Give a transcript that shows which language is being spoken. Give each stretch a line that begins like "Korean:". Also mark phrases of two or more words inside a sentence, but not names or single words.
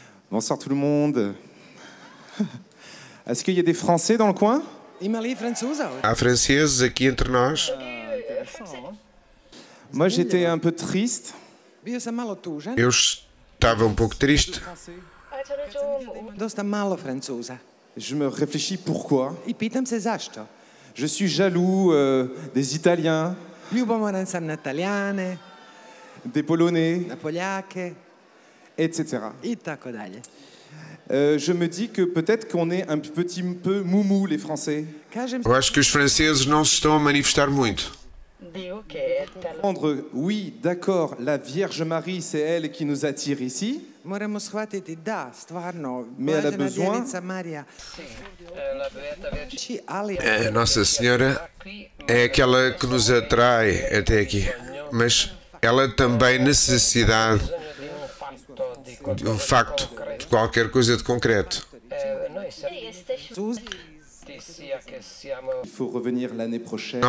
French: Bonsoir tout le monde. Est-ce qu'il y a des Français dans le coin?
Portuguese: Há franceses aqui entre nós.
French: Moi, j'étais un peu triste.
Portuguese: Eu estava um pouco triste.
French: Je me réfléchis pourquoi. Je suis jaloux des Italiens, des Polonais, etc. Je me dis que peut-être qu'on est un petit peu moumou, les Français.
Portuguese: Eu acho que os franceses não se estão a manifestar muito.
French: Oui, d'accord, la Vierge Marie, c'est elle qui nous attire ici. Mais elle a besoin.
Portuguese: A Nossa Senhora é aquela que nos atrai até aqui, mas ela também necessita de um facto, de qualquer coisa de concreto.
French: Il faut revenir l'année prochaine.